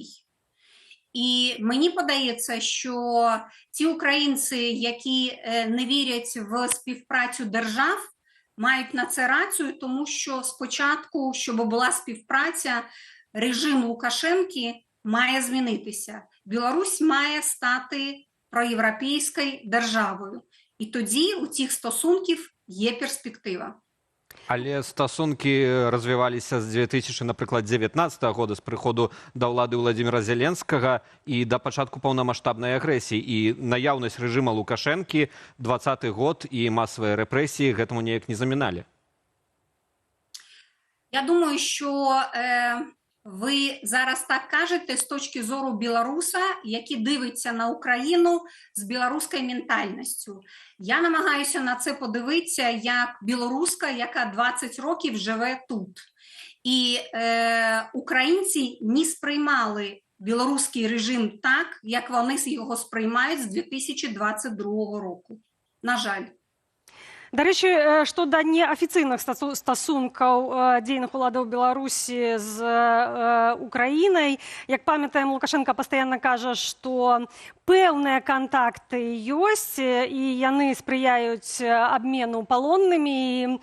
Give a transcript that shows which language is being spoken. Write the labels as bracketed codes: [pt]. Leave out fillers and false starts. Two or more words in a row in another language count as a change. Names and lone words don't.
[uk] І мені подається, що ті українці, які не вірять в співпрацю держав, мають на це рацію, тому що спочатку, щоб була співпраця, режим Лукашенки має змінитися. Білорусь має стати проєвропейською державою. І тоді у цих стосунків є перспектива. [be] Але стасункі развіваліся з 2019 года, з прыходу да ўлады Владимира Зеленскага і да пачатку паўнамаштабнай агрэсіі. І наяўнасць рэжыма Лукашэнкі, 20-й год і масавыя рэпрэсіі гэтаму неяк не заміналі. [uk] Я думаю, що ви зараз так кажете з точки зору білоруса, який дивиться на Україну з білоруською ментальністю. Я намагаюся на це подивитися як білоруска, яка 20 років живе тут. І українці не сприймали білоруський режим так, як вони його сприймають з 2022 року. На жаль. [be] Да рэчы, што да неафіцыйных стасункаў дзейных уладаў Беларусі з Украінай, як памятаем, Лукашенко пастаянна кажа, што пэўныя кантакты ёсць і яны спрыяюць абмену палоннымі.